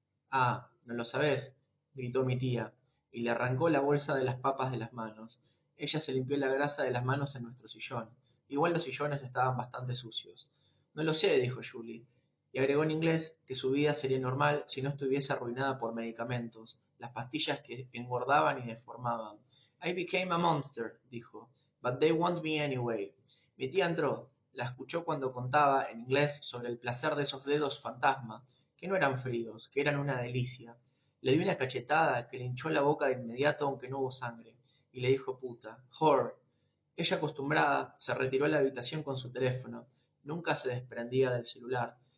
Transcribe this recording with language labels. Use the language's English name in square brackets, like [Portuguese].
[Spanish] Ah, ¿no lo sabés? Gritó mi tía, y le arrancó la bolsa de las papas de las manos. Ella se limpió la grasa de las manos en nuestro sillón. Igual los sillones estaban bastante sucios. No lo sé, dijo Julie, y agregó en inglés que su vida sería normal si no estuviese arruinada por medicamentos, las pastillas que engordaban y deformaban. [English] I became a monster, [Spanish] dijo, [English] but they want me anyway. [Spanish] Mi tía entró, la escuchó cuando contaba, en inglés, sobre el placer de esos dedos fantasma, que no eran fríos, que eran una delicia. Le dio una cachetada que le hinchó la boca de inmediato aunque no hubo sangre, y le dijo puta, whore. Ella acostumbrada se retiró a la habitación con su teléfono, nunca se desprendía del celular.